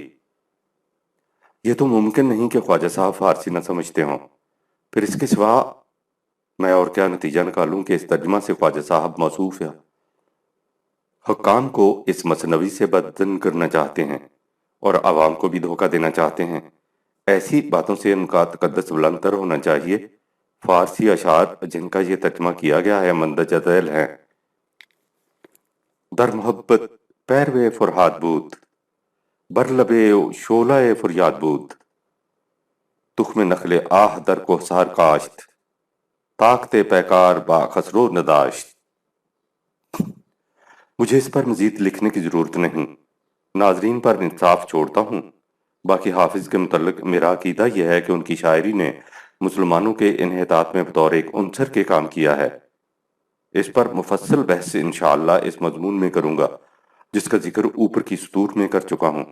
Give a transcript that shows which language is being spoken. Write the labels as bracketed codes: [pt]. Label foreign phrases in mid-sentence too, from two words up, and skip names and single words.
[ur] یہ تو ممکن نہیں کہ خواجہ صاحب فارسی نہ سمجھتے ہوں، پھر اس کے سوا میں اور کیا نتیجہ نکالوں کہ اس ترجمہ سے خواجہ صاحب موصوف ہے حکام کو اس مثنوی سے بدظن کرنا چاہتے ہیں اور عوام کو بھی دھوکہ دینا چاہتے ہیں۔ ایسی باتوں سے ان کا تقدس بلند تر ہونا چاہیے۔ فارسی اشعار جن کا یہ ترجمہ کیا گیا ہے مندرجہ ذیل ہیں: [fa] در محبت پیرو فرہاد بود، بر لب شعلہ فریاد بود، تخم نخل آہ در کوثر کاشت، طاقت پیکار با خسرو نداشت۔ [ur] مجھے اس پر مزید لکھنے کی ضرورت نہیں، ناظرین پر انصاف چھوڑتا ہوں۔ باقی حافظ کے متعلق میرا عقیدہ یہ ہے کہ ان کی شاعری نے مسلمانوں کے انحطاط میں بطور ایک عنصر کے کام کیا ہے۔ اس پر مفصل بحث انشاءاللہ اس مضمون میں کروں گا جس کا ذکر اوپر کی سطور میں کر چکا ہوں۔